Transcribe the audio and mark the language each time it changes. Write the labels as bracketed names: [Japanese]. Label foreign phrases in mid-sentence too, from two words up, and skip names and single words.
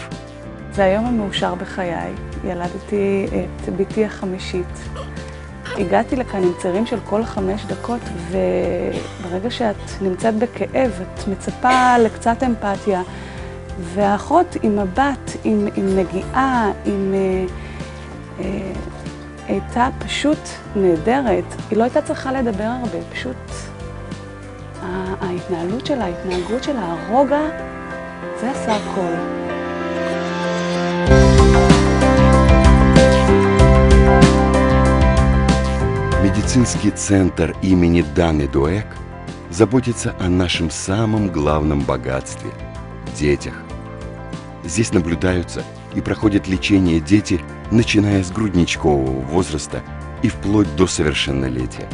[Hebrew] זה היום המאושר בחיי. ילדתי את ביתי החמישית. הגעתי לכאן עם צירים של כל 5 דקות, וברגע שאת נמצאת בכאב, את מצפה לקצת אמפתיה, והאחות עם מבט, עם נגיעה, הייתה פשוט נהדרת. היא לא הייתה צריכה לדבר הרבה, פשוט ההתנהלות שלה, ההתנהגות שלה, הרוגע, זה עושה הכל. [Russian] Медицинский центр имени Даны Дуэк заботится о нашем самом главном богатстве – детях. Здесь наблюдаются и проходят лечение дети, начиная с грудничкового возраста и вплоть до совершеннолетия.